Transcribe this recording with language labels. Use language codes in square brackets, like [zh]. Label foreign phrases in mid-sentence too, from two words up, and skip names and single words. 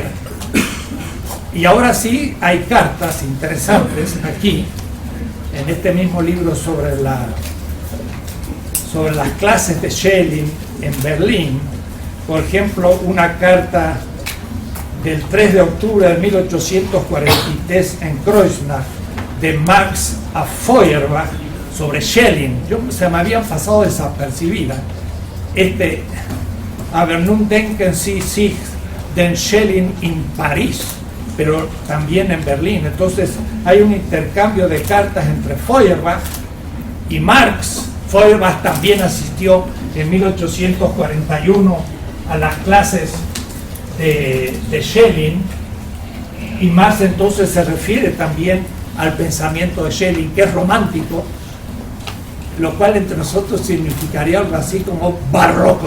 [es] Y ahora sí hay cartas interesantes aquí, en este mismo libro sobre las clases de Schelling en Berlín. Por ejemplo, una carta del 3 de octubre de 1843 en Kreuznach, de Marx a Feuerbach, sobre Schelling. Se me habían pasado desapercibida. [de] Aber nun denken Sie sich den Schelling in París, [es] pero también en Berlín. Entonces hay un intercambio de cartas entre Feuerbach y Marx. Feuerbach también asistió en 1841 a las clases de Schelling, y Marx entonces se refiere también al pensamiento de Schelling, que es romántico, lo cual entre nosotros significaría algo así como barroco.